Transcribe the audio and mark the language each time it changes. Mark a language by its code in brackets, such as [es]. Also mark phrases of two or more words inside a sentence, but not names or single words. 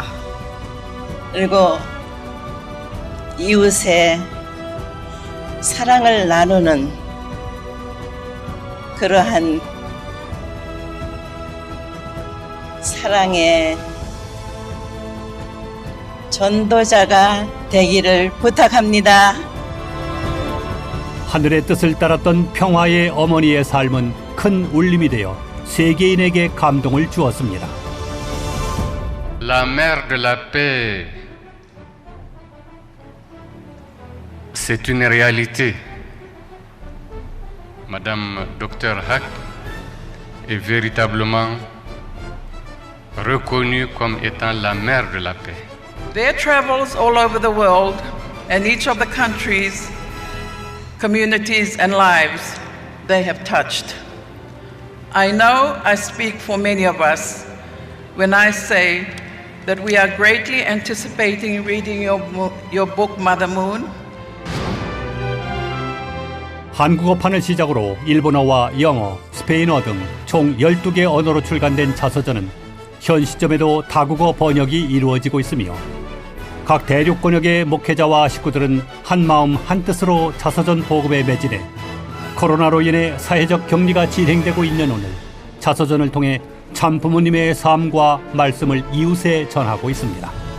[ko] 그리고 이웃의 사랑을 나누는 그러한 사랑의 전도자가 되기를 부탁합니다. 하늘의 뜻을 따랐던 평화의 어머니의 삶은 큰 울림이 되어 세계인에게 감동을 주었습니다. [fr] La mère de la paix, c'est une réalité. Madame Dr Hack est véritablement reconnue comme étant la mère de la paix. [en] Their travels all over the world and each of the countries, communities and lives they have touched. I know I speak for many of us when I say that we are greatly anticipating reading your book, Mother Moon. [ko] 한국어판을 시작으로 일본어와 영어, 스페인어 등 총 12개 언어로 출간된 자서전은 현 시점에도 다국어 번역이 이루어지고 있으며 각 대륙권역의 목회자와 식구들은 한마음 한뜻으로 자서전 보급에 매진해 코로나로 인해 사회적 격리가 진행되고 있는 오늘 자서전을 통해 참 부모님의 삶과 말씀을 이웃에 전하고 있습니다.